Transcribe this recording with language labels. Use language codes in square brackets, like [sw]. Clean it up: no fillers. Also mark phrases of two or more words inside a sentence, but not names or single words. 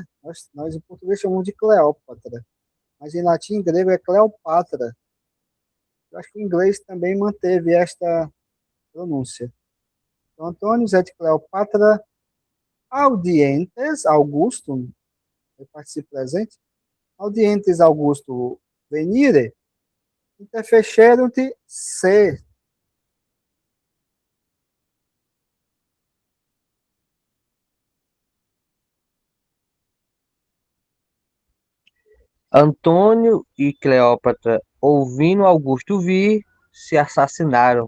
[pt] Nós em português chamamos de Cleópatra, mas em latim e grego é Cleopatra. Eu acho que o inglês também manteve esta pronúncia. [la] Então, Antônio et Cleopatra audientes Augustum, [pt] eu participo presente, [la] audientes Augusto venire, interfecerunt se. [pt] Antônio e Cleópatra, ouvindo Augusto vir, se assassinaram.